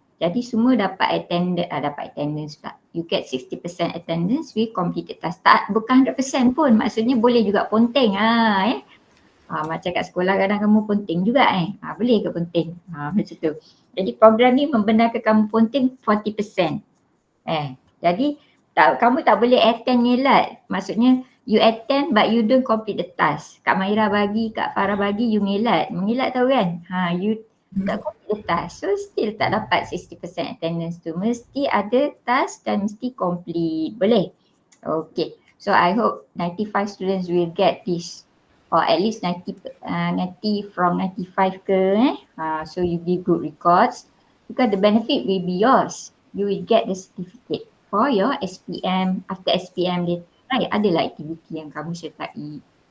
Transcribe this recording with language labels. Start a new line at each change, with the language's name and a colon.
Malay: Jadi semua dapat attendance pula.
English: You get 60% attendance with completed task.
Malay: Bukan 100% pun, maksudnya boleh juga ponteng macam kat sekolah kadang kamu ponteng juga boleh ke ponteng? Macam tu. Jadi program ni membenarkan kamu ponteng 40%. Jadi kamu tak boleh attend ngelat. Maksudnya
English: you attend but you don't complete the task.
Malay: Kak Maira bagi, Kak Farah bagi, you ngelat. Mengelat tahu kan?
English: You tak complete the task. So still
Malay: tak dapat
English: 60% attendance tu.
Malay: Mesti ada task dan mesti complete. Boleh? Okay.
English: So I hope 95 students will get this. Or at least 90 from 95 ke so you give good records because the benefit will be yours. You will get the certificate for your SPM.
Malay: After SPM dia adalah aktiviti yang kamu sertai.